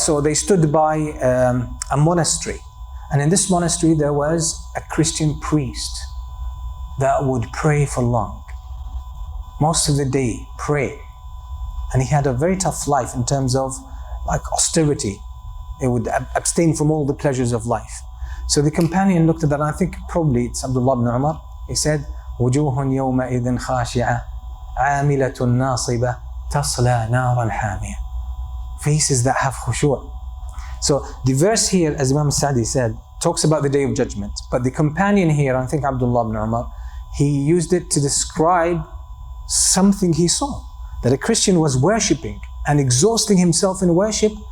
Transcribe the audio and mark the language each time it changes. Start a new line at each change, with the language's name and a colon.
English: So they stood by a monastery. And in this monastery there was a Christian priest that would pray for long. Most of the day, pray. And he had a very tough life in terms of like austerity. He would abstain from all the pleasures of life. So the companion looked at that, and I think probably it's Abdullah ibn Umar. He said,
Arabic: وَجُوهٌ يَوْمَئِذٍ خَاشِعَةٌ عَامِلَةٌ نَاصِبَةٌ تَصْلَى نَارًا حَامِيَةً.
English: Faces that have khushu'. So the verse here, as Imam Sa'di said, talks about the day of judgment. But the companion here, I think Abdullah ibn Umar, he used it to describe something he saw. That a Christian was worshipping and exhausting himself in worship.